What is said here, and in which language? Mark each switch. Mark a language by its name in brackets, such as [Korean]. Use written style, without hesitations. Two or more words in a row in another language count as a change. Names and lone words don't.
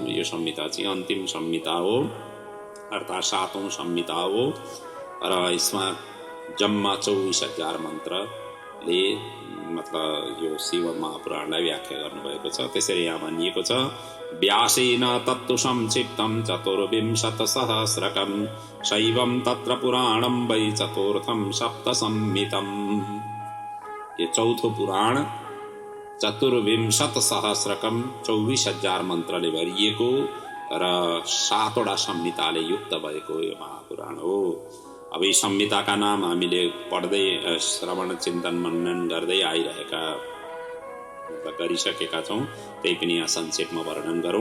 [Nepali] यो संहिता चाहिँ अन्तिम संहिता हो अर्थात् 7औं संहिता हो र यसमा जम्मा 24,000 मन्त्रले मतलब यो शिव महापुराणलाई व्याख्या गर्नुभएको छ। त्यसरी यहाँ भनिएको छ [Sanskrit] व्यासेन तत्तु संक्षिप्तं चतुर्विंशतिसहस्रकं शैवं तत्र पुराणं वै चतुर्थं सप्तसंहितम्। [Nepali] यो चौथो पुराण चतुर्विंशतिसहस्रकं 24,000 मन्त्रले भरिएको र 7वटा संहिताले युक्त भएको यो महापुराण हो। अब यी संहिताका नाम हामीले पढ्दै श्रवण चिन्तन मनन गर्दै आइरहेका गरिसकेका छौँ, त्यही पनि यहाँ संक्षेपमा वर्णन गरौँ।